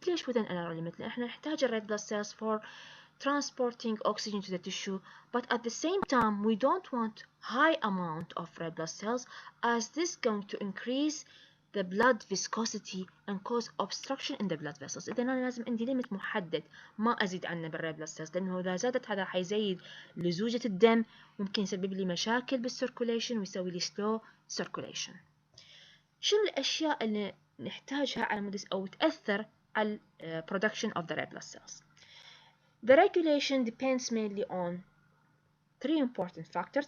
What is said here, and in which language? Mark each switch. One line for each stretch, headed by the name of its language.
English: ليش within a narrow limit؟
Arabic: لأن احنا نحتاج
English: red blood cells for transporting oxygen to the tissue, but at the same time we don't want high amount of red blood cells, as this is going to increase the blood viscosity and cause obstruction in the blood vessels.
Arabic: إذا أنا لازم عندي ليميت محدد ما أزيد عنه بالred blood cells، لأنه إذا زادت هذا حيزيد لزوجة الدم، ممكن يسبب لي مشاكل بالسيركوليشن ويسوي لي
English: slow circulation.
Arabic: شو الأشياء اللي نحتاجها على مود أو تأثر على
English: production of the red blood cells? The regulation depends mainly on three important factors.